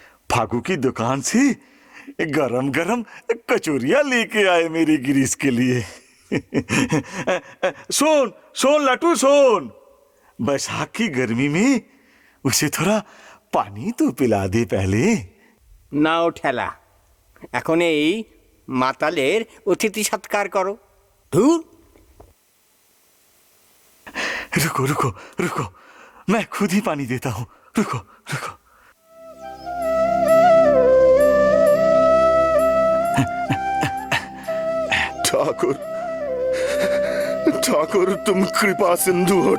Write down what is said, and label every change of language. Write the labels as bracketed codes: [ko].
[hi] फागू की दुकान से गरम गरम कचौरियां लेके आए मेरे गिरीश के लिए। सुन सुन लाटू सुन, बैसाख की गर्मी में उसे थोड़ा पानी तो पिला दे पहले। [bn] না ঠেলা, এখন এই মাতালের অতিথি সৎকার করো। ধুর, [hi] रुको रुको रुको, मैं खुद ही पानी देता हूँ। रुको रुको। ठाकुर, ठाकुर तुम कृपा सिंधु हो।